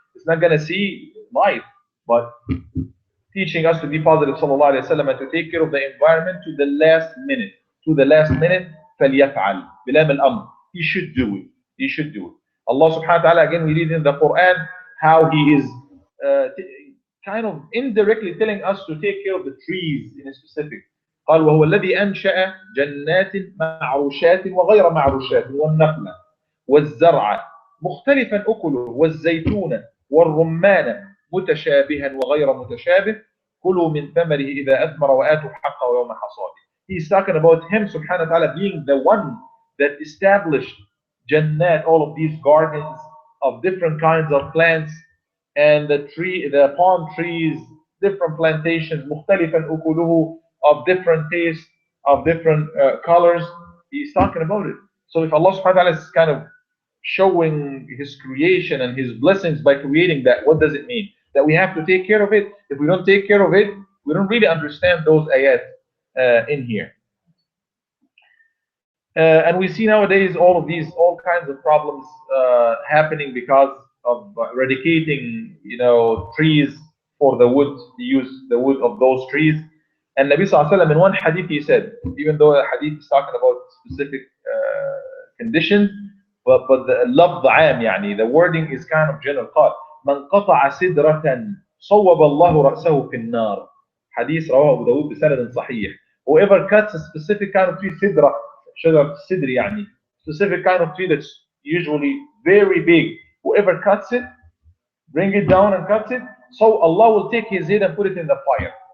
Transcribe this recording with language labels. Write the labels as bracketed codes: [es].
[en] It's not going to see life, but teaching us to be positive, sallallahu alaihi wasallam, and to take care of the environment to the last minute. To the last minute, [ar] فليفعل بلام الأمر. [en] He should do it. He should do it. Allah subhanahu wa ta'ala, again, we read in the Quran how He is kind of indirectly telling us to take care of the trees in a specific. [ar] قال وهو الذي أنشأ جنات معروشات وغير معروشات والنخل والزرع مختلفا أكله والزيتون والرمان متشابها وغير متشابه كلوا من ثمره إذا أثمر وآتوا حقه يوم حصاده. [en] He's talking about Him subhanahu wa ta'ala being the one that established Jannat, all of these gardens of different kinds of plants, and the palm trees, different plantations, [ar] مختلفا أكله, [en] of different tastes, of different colors. He's talking about it. So if Allah subhanahu wa ta'ala is kind of showing His creation and His blessings by creating that, what does it mean? That we have to take care of it. If we don't take care of it, we don't really understand those ayat in here. And we see nowadays all kinds of problems happening because of eradicating, trees for the wood. They use the wood of those trees. And Nabi Sallallahu Alaihi Wasallam in one hadith he said, even though a hadith is talking about specific conditions, but the lafظ [ar] عام, يعني [en] the wording is kind of general. [ar] قال من قطع سدرة صوب الله رأسه في النار. حديث رواه أبو داود بسند صحيح. [en] Whoever cuts a specific kind of tree, sidra, [ar] شجرة السدر يعني, [en] specific kind of tree that's usually very big, whoever cuts it, bring it down and cuts it, so Allah will take his head and put it in the fire.